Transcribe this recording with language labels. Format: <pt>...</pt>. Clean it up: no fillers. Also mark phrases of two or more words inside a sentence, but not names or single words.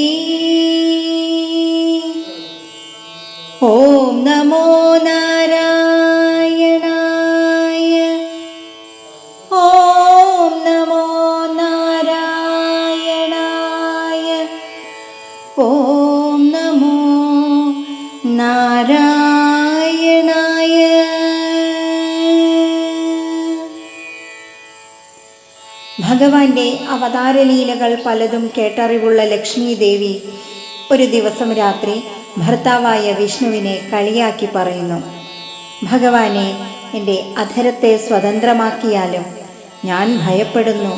<sa>ॐ नमो नारायणाय। ॐ नमो नारायणाय। ॐ नमो നാരായണായ.</sa> <ml>ഭഗവാന്റെ അവതാരലീലകൾ പലതും കേട്ടറിവുള്ള ലക്ഷ്മി ദേവി ഒരു ദിവസം രാത്രി ഭർത്താവായ വിഷ്ണുവിനെ കളിയാക്കി പറയുന്നു, ഭഗവാനെ, എൻ്റെ അധരത്തെ സ്വതന്ത്രമാക്കിയാലും ഞാൻ ഭയപ്പെടുന്നു.</ml>